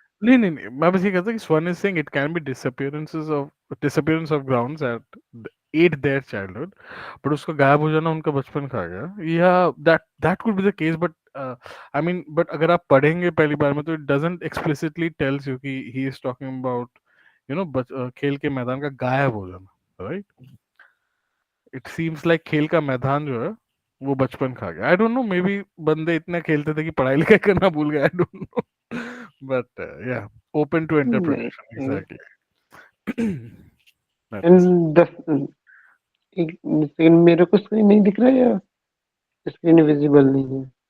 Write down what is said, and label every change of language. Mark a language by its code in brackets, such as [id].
[hi] नहीं नहीं नहीं, मैं बस ये कहता कि [en] Swan is saying it can be disappearance of grounds at ate their childhood, but [hi] उसका गायब हो जाना उनका बचपन खा गया. [en] Yeah, that could be the case, but I mean, but [hi] अगर आप पढ़ेंगे पहली बार में तो [en] it doesn't explicitly tells you कि he is talking about [hi] खेल के मैदान का गायब हो जाना, [en] right? It seems like [hi] खेल का मैदान जो है वो बचपन खा गया. [en] I don't know, maybe [hi] बंदे इतना खेलते थे कि पढ़ाई लिखाई करना भूल गए. [en] I don't know. But yeah, open to interpretation. [hi] नहीं, [en] Exactly. That is. [hi] एंड एक सेकंड, मेरे को स्क्रीन नहीं दिख रहा है या स्क्रीन विजिबल नहीं है?